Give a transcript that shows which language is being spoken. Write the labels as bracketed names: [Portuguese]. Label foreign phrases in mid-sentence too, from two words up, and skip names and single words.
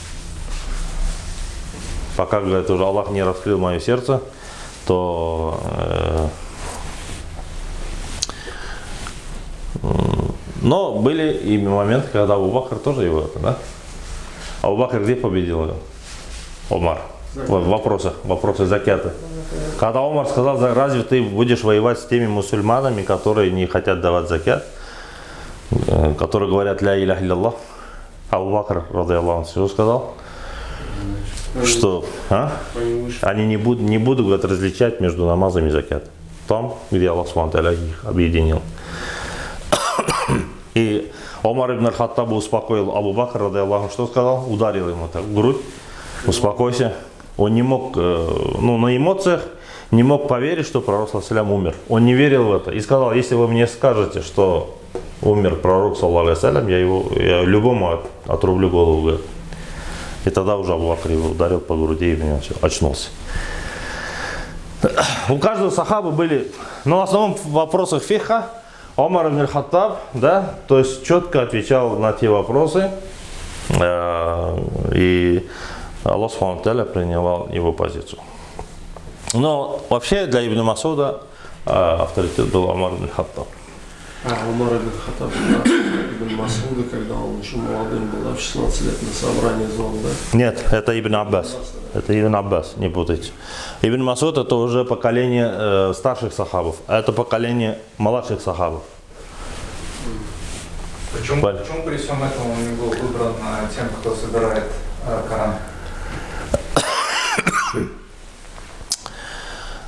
[Russian] Пока, говорит, уже Аллах не раскрыл мое сердце, то но были и моменты, когда Абу Бакр тоже его, да? Абу Бакр где победил его? Омар. В вопросах закята. Когда Омар сказал: разве ты будешь воевать с теми мусульманами, которые не хотят давать закят, которые говорят [Arabic] لا إله إلا الله? [Russian] Абу Бакр, [Arabic] رضي الله عنه, [Russian] что сказал? Что они не будут говорят, различать между намазами и закят. Там, где Аллах [Arabic] سبحانه وتعالى [Russian] их объединил. И Омар ибн Хаттаб успокоил Абу Бакр, [Arabic] رضي الله عنه, [Russian] что сказал? Ударил ему так в грудь: успокойся. Он не мог, на эмоциях не мог поверить, что пророк [Arabic] صلى الله عليه وسلم [Russian] умер. Он не верил в это и сказал: если вы мне скажете, что умер пророк [Arabic] صلى الله عليه وسلم, [Russian] я любому отрублю голову, говорит. И тогда уже Абу Бакр его ударил по груди, и все, очнулся. У каждого сахаба были, в основном в вопросах фиха, Омар ибн Хаттаб, да, то есть четко отвечал на те вопросы, и Аллах [Arabic] سبحانه وتعالى [Russian] принимал его позицию. Но вообще для Ибн Масуда авторитет был Омар ибн Хаттаб. Омар ибн Хаттаб, ибн Масуда, когда он еще молодым был, в 16 лет на собрании звал, да? Нет, это Ибн Аббас. Это Ибн Аббас, не путайте. Ибн Масуд это уже поколение старших сахабов, а это поколение младших сахабов. Почему при всем этом он не был выбран тем, кто собирает Коран?